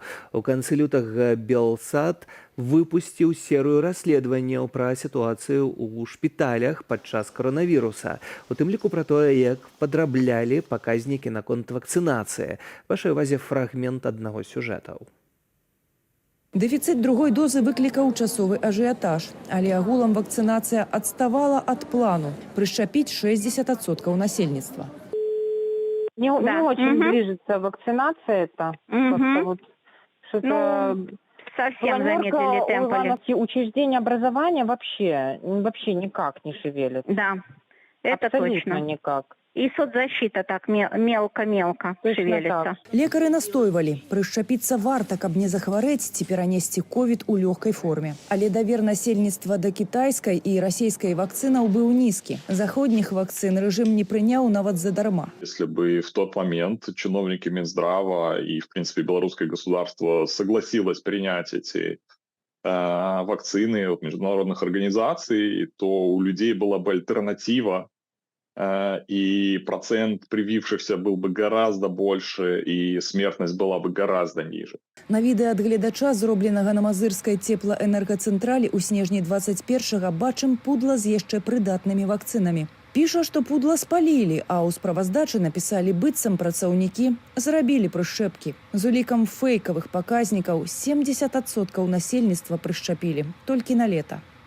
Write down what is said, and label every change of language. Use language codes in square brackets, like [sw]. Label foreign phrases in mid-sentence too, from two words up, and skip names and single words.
[be] У канцы лютага Белсат выпусціў серыю расследаванняў пра сітуацыю ў шпіталях падчас каронавіруса, у тым ліку пра тое, як падраблялі паказнікі наконт вакцынацыі. Вашай увазе фрагмент аднаго з сюжэтаў. Дэфіцыт другой дозы выклікаў часовы ажыятаж, але агулам вакцынацыя адставала ад плану прышчапіць 60% насельніцтва. [ru] Не очень движется вакцинация это. Как-то вот что-то совсем замедлили темпы. Учреждения образования вообще никак не шевелит. Да, это абсолютно точно. Никак. И соцзащита так мелко-мелко шевелится. [be] Лекары настойвалі, прышчапіцца варта, каб не захварэць ці перанесці ковід у лёгкай форме. Але давер насельніцтва да кітайскай і расійскай вакцынаў быў нізкі. Заходніх вакцын рэжым не прыняў нават задарма. [ru] Если бы в тот момент чиновники Минздрава и, в принципе, белорусское государство согласилось принять эти вакцины от международных организаций, то у людей была бы альтернатива, и процент привившихся был бы гораздо больше, и смертность была бы гораздо ниже. [be] На відэа ад гледача, зробленага на мазырскай цеплаэнергацэнтралі ў снежні 21-га, бачым пудла з яшчэ прыдатнымі вакцынамі. Піша, што пудла спалілі, а ў справаздачы напісалі, быццам працаўнікі зрабілі прышчэпкі. З улікам фэйкавых паказнікаў 70% насельніцтва прышчапілі толькі на лета.